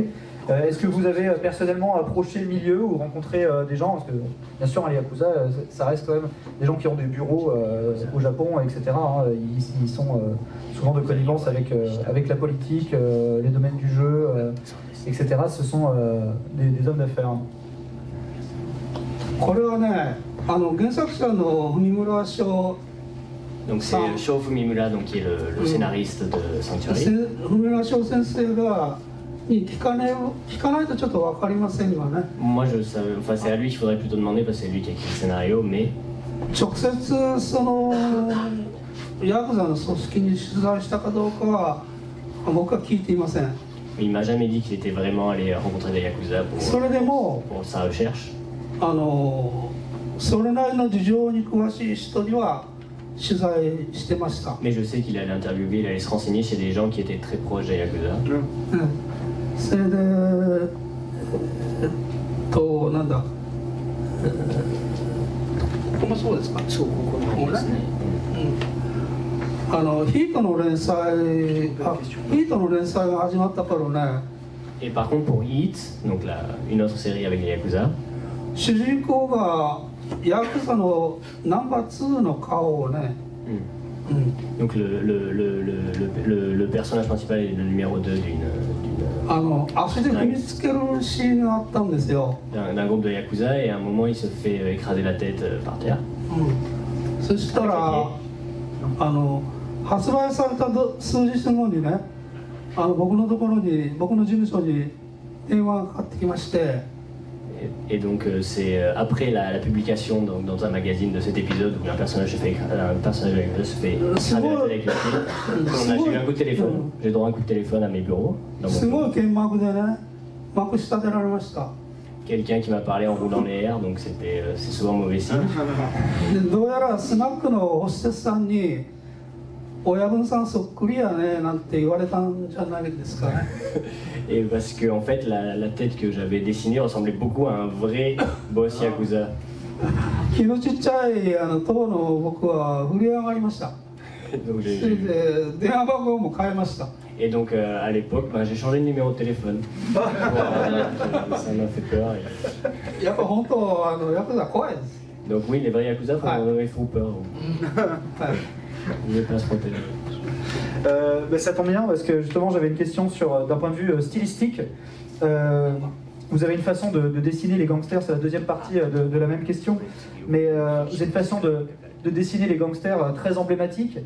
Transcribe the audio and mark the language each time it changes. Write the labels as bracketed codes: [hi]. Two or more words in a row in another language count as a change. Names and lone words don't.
[fr] Est-ce que vous avez personnellement approché le milieu ou rencontré des gens, parce que bien sûr les Yakuza, ça reste quand même des gens qui ont des bureaux au Japon, etc. Hein, ils sont souvent de connivence avec la politique, les domaines du jeu, etc. Ce sont des hommes d'affaires. [ja] これはね、原作者の文村翔 [fr] Donc c'est Sho Fumimura, donc, qui est le scénariste de Sanctuary. [ja] 文村翔先生がに聞かないとちょっと分かりませんよね。 [fr] Moi, c'est à lui qu'il faudrait plutôt demander parce que c'est lui qui a écrit le scénario, mais [ja] 直接そのヤクザの組織に取材したかどうかは僕は聞いていません。 [fr] il m'a jamais dit qu'il était vraiment allé rencontrer des Yakuza [ja] それでも [fr] pour sa recherche. [ja] それなりの事情に詳しい人には取材してました。 [fr] Mais je sais qu'il allait interviewer, il allait se renseigner chez des gens qui étaient très proches des Yakuza. [ja] それでなんだ、ここもそうですか。そう、ここの辺ですね。ヒートの連載が始まった頃ね。 [fr] Et par contre pour Heat, donc une autre série avec les Yakuza, [ja] 主人公がヤクザのナンバー2の顔をね、 [fr] donc le personnage principal est le numéro 2 [ja] 足で踏みつけるシーンがあったんですよ。 [fr] d'un groupe de Yakuza et à un moment il se fait écraser la tête par terre. [ja] そしたら発売された数日後にね、僕のところに、僕の事務所に電話がかかってきまして、 [fr] Et donc c'est après la publication donc, dans un magazine de cet épisode où un personnage se fait écraser la tête avec le fil. J'ai eu un coup de téléphone, j'ai droit à un coup de téléphone à mes bureaux. [ja] すごい剣幕でね、まくし立てられました。 [fr] Quelqu'un qui m'a parlé en roulant les airs, donc c'est souvent mauvais signe. [ja] でどうやらスナックのホステスさんに親分さんそっくりやねなんて言われたんじゃないですかね。 [fr] Et parce que en fait la tête que j'avais dessinée ressemblait beaucoup à un vrai boss Yakuza. [ja] 気のちっちゃい当の僕は震え上がりました。 [fr] Donc [ja] それで電話番号も変えました。 [fr] Et donc à l'époque, j'ai changé de numéro de téléphone. Ça m'a fait peur. [ja] やっぱ本当ヤクザ怖いです。 [fr] Donc oui, les vrais Yakuza font peur. [ja] はい。 [fr] Ils ne pas se protéger. Ça tombe bien parce que justement j'avais une question d'un point de vue stylistique. Vous avez une façon de dessiner les gangsters, c'est la deuxième partie de la même question, mais vous avez une façon de dessiner les gangsters très emblématique.